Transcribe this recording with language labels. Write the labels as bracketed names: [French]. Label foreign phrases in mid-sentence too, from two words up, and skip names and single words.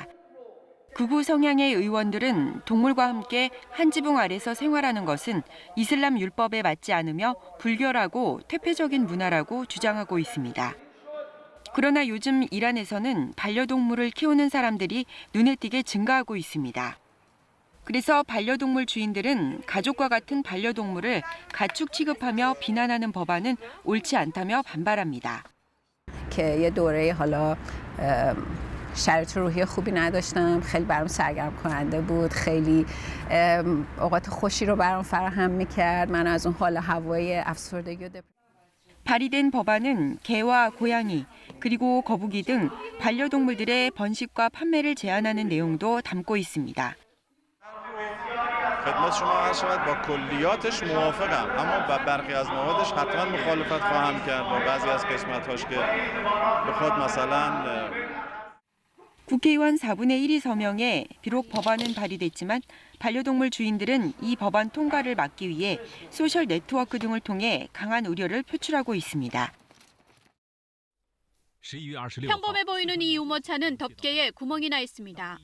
[Korean] 극우 성향의 의원들은 동물과 함께 한 지붕 아래서 생활하는 것은 이슬람 율법에 맞지 않으며 불결하고 퇴폐적인 문화라고 주장하고 있습니다. 그러나 요즘 이란에서는 반려동물을 키우는 사람들이 눈에 띄게 증가하고 있습니다. 그래서 반려동물 주인들은 가족과 같은 반려동물을 가축 취급하며 비난하는 법안은 옳지 않다며 반발합니다. [Persian] شرایط روحی خوبی نداشتم خیلی برام سرگرم کننده بود خیلی اوقات خوشی رو برام فراهم می‌کرد من از اون حال هوای افسردگی و [Korean] 발의된 법안은 개와 고양이 그리고 거북이 등 반려동물들의 번식과 판매를 제한하는 내용도 담고 있습니다. [Persian] خدمت شما عرض شود با کلیاتش موافقم اما با برخی از موادش حتما مخالفت خواهم کرد با بعضی از قسمت‌هاش که به خود مثلا [Korean] 국회의원 4분의 1이 서명해 비록 법안은 발의됐지만 반려동물 주인들은 이 법안 통과를 막기 위해 소셜 네트워크 등을 통해 강한 우려를 표출하고 있습니다. 평범해 보이는 이 유모차는 덮개에 구멍이 나 있습니다.